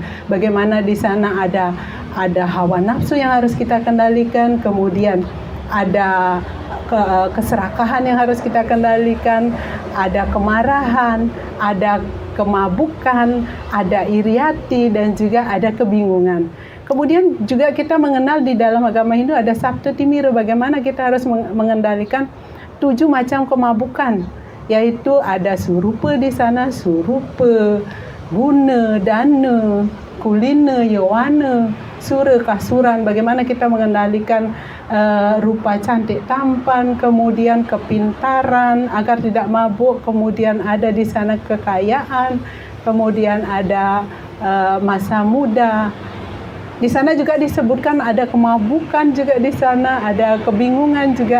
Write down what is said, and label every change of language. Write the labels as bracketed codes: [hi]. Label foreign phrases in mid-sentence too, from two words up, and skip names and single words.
[id] Bagaimana di sana ada hawa nafsu yang harus kita kendalikan, kemudian ada keserakahan yang harus kita kendalikan, ada kemarahan, ada kemabukan, ada iriati, dan juga ada kebingungan. Kemudian juga kita mengenal di dalam agama Hindu ada Sabta Timira, bagaimana kita harus mengendalikan 7 macam kemabukan, yaitu ada surupa di sana, [sa] surupa, guna, dana, kulina, yawana, sura, kasuran, [id] bagaimana kita mengendalikan rupa cantik tampan, kemudian kepintaran agar tidak mabuk, kemudian ada di sana kekayaan, kemudian ada masa muda. Di sana juga disebutkan ada kemabukan juga di sana, ada kebingungan juga.